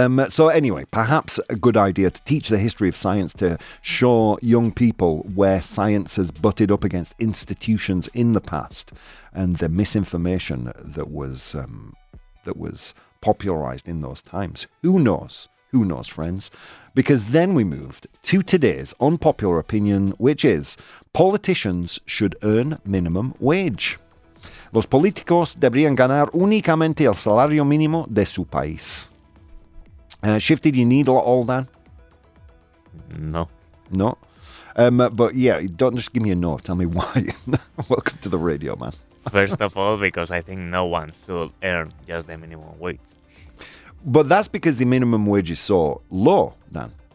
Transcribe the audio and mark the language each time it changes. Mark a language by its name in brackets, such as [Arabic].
[English] So anyway, perhaps a good idea to teach the history of science, to show young people where science has butted up against institutions in the past and the misinformation that was popularized in those times. Who knows? Who knows, friends? Because then we moved to today's unpopular opinion, which is politicians should earn minimum wage. [Spanish] Los políticos deberían ganar únicamente el salario mínimo de su país. [English] Shifty, do you need all that? No. No? But yeah, don't just give me a no. Tell me why. Welcome to the radio, man. First of all, because I think no one should earn just the minimum wage. But that's because the minimum wage is so low, Dan.